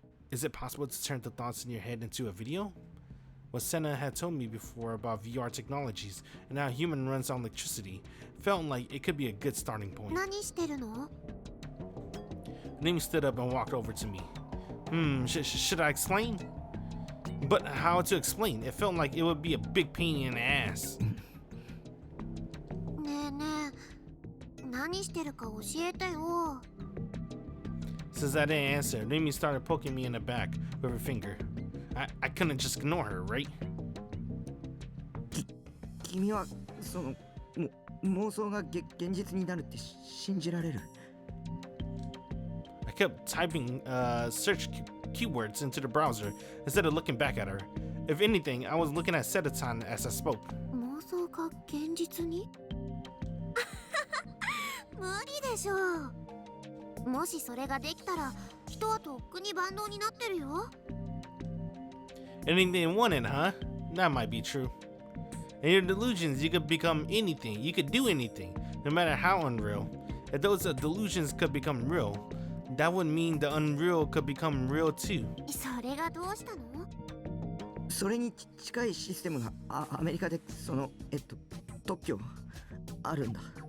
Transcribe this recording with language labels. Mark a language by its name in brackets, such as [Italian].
[English] Is it possible to turn the thoughts in your head into a video? What Senna had told me before about VR technologies and how human runs on electricity felt like it could be a good starting point. [Japanese] 何してるの? [English] Rimi stood up and walked over to me. Should I explain? But how to explain? It felt like it would be a big pain in the ass. [Japanese] ねえねえ、何してるか教えてよ。 [English] Since I didn't answer, Rimi started poking me in the back with her finger. I couldn't just ignore her, right? [Japanese] 君はその妄想が現実になるって信じられる? [English] I kept typing search keywords into the browser instead of looking back at her. If anything, I was looking at Sedaton as I spoke. [Japanese] 妄想が現実に? 無理でしょう。もしそれができたら、人はとっくに万能になってるよ。 [English] Anything wanted, huh? That might be true. In your delusions, you could become anything. You could do anything, no matter how unreal. If those delusions could become real, that would mean the unreal could become real too. [Japanese] それがどうしたの? それに近いシステムがアメリカで特許あるんだ。